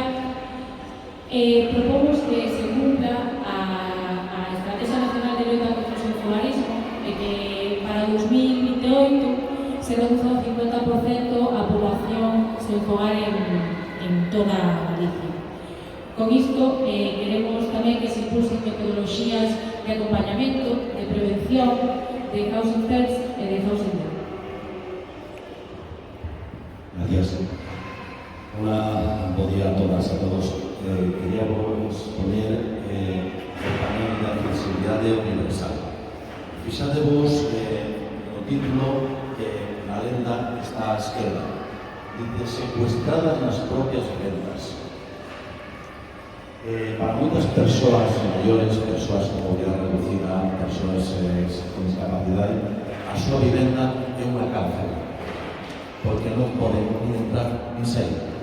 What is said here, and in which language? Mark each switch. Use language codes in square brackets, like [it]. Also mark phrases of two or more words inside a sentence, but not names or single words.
[gl] Propomos que se cumpla a Estrategia Nacional de Loita contra o Sinfogarismo e que para 2028 se reduza un 50% a poboación sen fogar en toda Galicia. Con isto, queremos tamén que se impulsen metodoloxías de acompañamento, de prevención, de [en] housing first [gl] e de [en] housing then. [gl] Gracias. Hola, buen día a todas e a todos. [es] Queríamos poner [gl] o panel de accesibilidade universal. Fixadevos no título que na lenda está á esquerda. Dice, secuestradas nas propias vivendas. Para moitas persoas maiores, persoas con movilidade reducida, persoas con discapacidade, a súa vivenda é unha cárcel, porque non poden ni entrar ni sair.